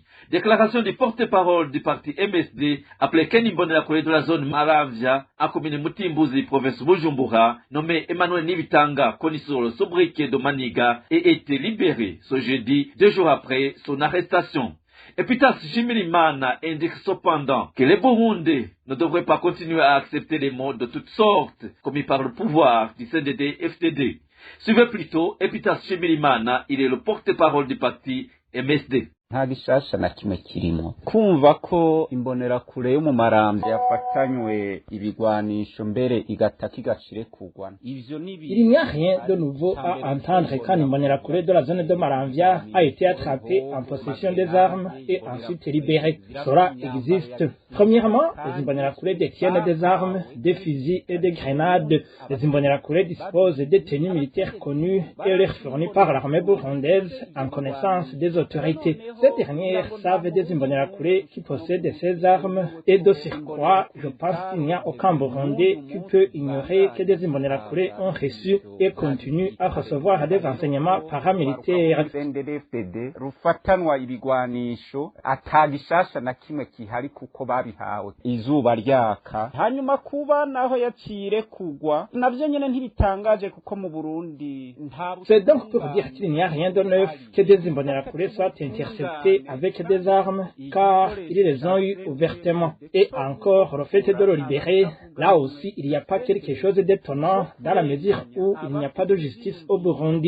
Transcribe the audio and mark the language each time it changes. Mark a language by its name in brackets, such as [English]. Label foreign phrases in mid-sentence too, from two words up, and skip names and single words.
[French] Déclaration du porte-parole du parti MSD, appelé Ken Imbonerakure de la zone Maravia, en commune Mutimbuzi, province Bujumbura, nommé Emmanuel Nibitanga, connu sur le sobriquet de Maniga, et été libéré ce jeudi, 2 jours après son arrestation. Epitas Shimirimana indique cependant que les Burundais ne devraient pas continuer à accepter les mots de toutes sortes commis par le pouvoir du CNDD-FDD. Suivez plutôt Epitas Shimirimana, il est le porte-parole du parti MSD. [Rundi] nta gishasha na kimwe kirimo kumva ko imbonerakure yo mu Maramvya yafatanywe ibigwanisho mbere igataka igashire kugwana ivyo ni [French] Il n'y a rien de nouveau à entendre quand Imbonerakure de la zone de Maramvya a été attrapé en possession des armes et ensuite libéré. Cela existe. Premièrement, les Imbonerakure détiennent des armes, des fusils et des grenades. Les Imbonerakure disposent des tenues militaires connues et leur fournies par l'armée burundaise en connaissance des autorités. Ces dernières savent des Imbonerakure qui possèdent ces armes et de surcroît, je pense qu'il n'y a aucun Burundais qui peut ignorer que des Imbonerakure ont reçu et continuent à recevoir des enseignements paramilitaires. [Rundi] CNDD-FDD rufatanwa ibigwanisho atagishasha na kimwe kihari kuko babihawe izuba ryaka hanyuma kuba naho yacire kugwa navyo nyene ntibitangaje kuko mu Burundi nta. [French] C'est donc pour dire qu'il n'y a rien de neuf que des Imbonerakure soient interceptés avec des armes, car ils les ont eu ouvertement. Et encore, le fait de le libérer, là aussi, il n'y a pas quelque chose d'étonnant dans la mesure où il n'y a pas de justice au Burundi.